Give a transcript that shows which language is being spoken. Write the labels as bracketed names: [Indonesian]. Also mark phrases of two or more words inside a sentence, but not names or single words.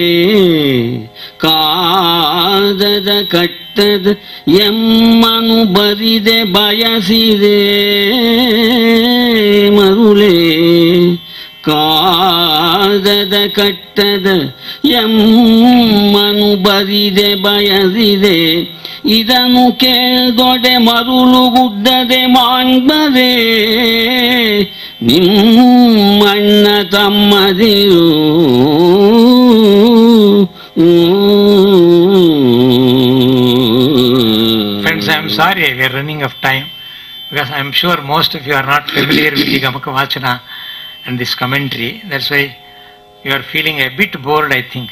[Kannada] ಕಾದದ ಕಟ್ಟದ ಎಮ್ಮನು ಬರಿದೆ ಬಯಸಿದೆ ಮರುಳೇ ಕಾದದ ಕಟ್ಟದ ಎಮ್ಮನು ಬರಿದೆ ಬಯಸಿದೆ ಇದನ್ನು ಕೇಳ್ದೊಡೆ ಮರುಳು ಗುಡ್ಡದೆ ಮಾಡ್ಬದೆ ನಿಮ್ಮಣ್ಣ ತಮ್ಮದಿರು [English] Friends, I am sorry we are running of time because I am sure most of you are not familiar with the Gamaka Vachana and this commentary. That's why you are feeling a bit bored, I think.